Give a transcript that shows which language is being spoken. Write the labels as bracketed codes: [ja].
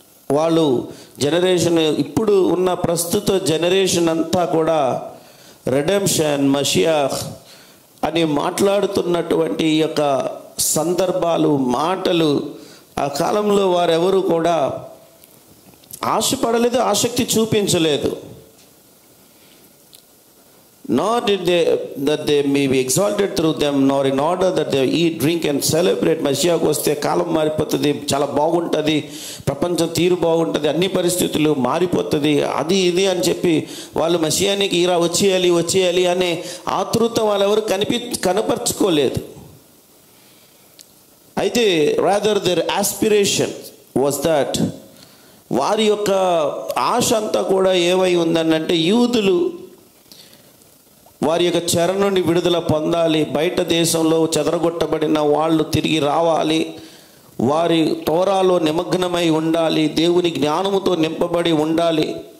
[te] వాళ్ళు జనరేషన్, ఇప్పుడు ఉన్న ప్రస్తుత జనరేషన్ అంతా కూడా రెడెంప్షన్, మషియాక్ అని మాట్లాడుతున్నటువంటి ఈ యొక్క సందర్భాలు, మాటలు ఆ కాలంలో వారెవరు కూడా ఆశపడలేదు, ఆసక్తి చూపించలేదు. [en] Nor did that they may be exalted through them, nor in order that they eat, drink and celebrate. [te] మషియాకు వస్తే కాలం మారిపోతుంది, చాలా బాగుంటుంది, ప్రపంచం తీరు బాగుంటుంది, అన్ని పరిస్థితులు మారిపోతుంది, అది ఇది అని చెప్పి వాళ్ళు మషియానికి ఇలా వచ్చేయాలి అనే ఆతృత వాళ్ళెవరు కనపరుచుకోలేదు. [en] అయితే rather their aspiration was that [te] వారి యొక్క ఆశ అంతా కూడా ఏమై ఉందనంటే యూదులు వారి యొక్క చెర నుండి విడుదల పొందాలి, బయట దేశంలో చెదరగొట్టబడిన వాళ్ళు తిరిగి రావాలి, వారి తోరాలో నిమగ్నమై ఉండాలి, దేవుని జ్ఞానముతో నింపబడి ఉండాలి.